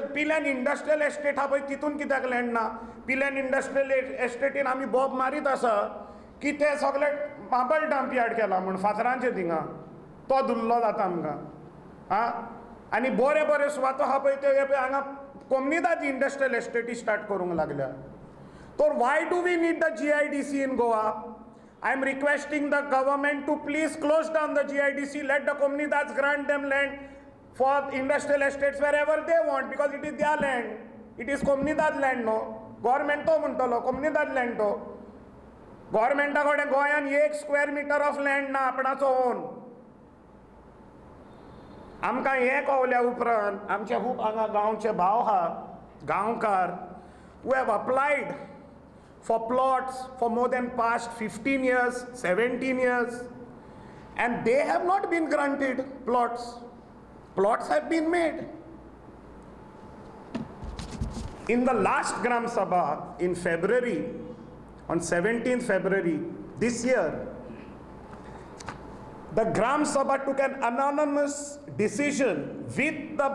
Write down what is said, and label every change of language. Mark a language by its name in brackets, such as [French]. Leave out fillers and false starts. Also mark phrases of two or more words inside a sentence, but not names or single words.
[Konkani] पिलेन इंडस्ट्रियल एस्टेट हा पळय तितून कित्याक लँड ना? पिलेन इंडस्ट्रियल एस्टेटीन आमी बोब मारीत आसा की ते सगळे [English] marble dump yard [Konkani] केला म्हूण फातरांचे थिंगा, तो धुल्लो जाता आमकां. आं आनी बरे बरे सुवातो आहा पळय त्यो पळय हांगा कोमनिदाद [English] industrial estates start [Konkani] करूंक लागल्या. [English] तर why do we need the GIDC in Goa? I am requesting the government to please close down the GIDC, let the Comunidades grant them land for industrial estates wherever they want, because it is their land. It is Comunidad land, no? Government to म्हणटलो Comunidad land to. Government [Konkani] कडेन गोंयान [English] 1 square meter of land [Konkani] ना आपणाचो [English] own. [Konkani] आमकां हें कळल्या उपरांत आमचे खूब हांगा गांवचे भाव आहा गांवकार [English] who have applied for plots for more than past 15 years, 17 years, and they have not been granted plots. Plots have been made. In the last Gram Sabha in February, on 17th February this year, the Gram Sabha took an anonymous decision with the